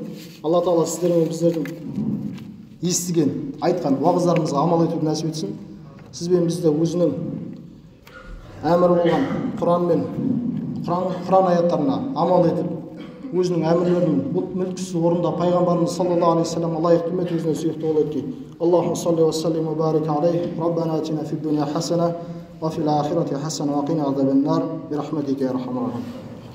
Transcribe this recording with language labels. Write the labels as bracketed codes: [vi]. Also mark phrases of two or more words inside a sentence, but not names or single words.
[kk] Алла Тағала сіздер мен біздердің естіген, айтқан уағыздарымызға амал етуді нәсіп етсін. Сіз бен бізді өзінің әмірі болған Құран аяттарына амал етіп, өзінің әмірлерін мүлтіксіз орында пайғамбарымыз [ar] صلى الله عليه وسلمға [kk] лайықты құрмет өзіне сүйікті қылып еткей. [ar] اللهم صل وسلم وبارك عليه. ربنا آتنا في الدنيا حسنة وفي الآخرة حسنة وقنا عذاب النار. برحمتك يا أرحم الراحمين.